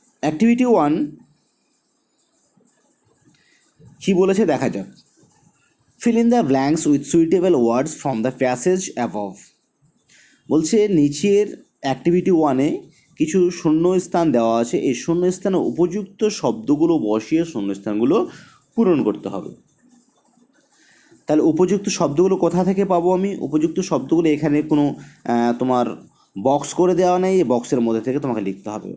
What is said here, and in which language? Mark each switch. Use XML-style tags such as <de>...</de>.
<bn>Activity 1 কি বলেছে দেখা যাক।</bn> <en>Fill in the blanks with suitable words from the passage above.</en> <bn>বলছে নিচের অ্যাক্টিভিটি 1-এ কিছু শূন্যস্থান দেওয়া আছে, এই শূন্যস্থানে উপযুক্ত শব্দগুলো বসিয়ে শূন্যস্থানগুলো পূরণ করতে হবে। তাহলে উপযুক্ত শব্দগুলো কোথা থেকে পাবো আমি? উপযুক্ত শব্দগুলো এখানে কোনো তোমার বক্স করে দেওয়া নেই, এই বক্সের মধ্যে থেকে তোমাকে লিখতে হবে।</bn>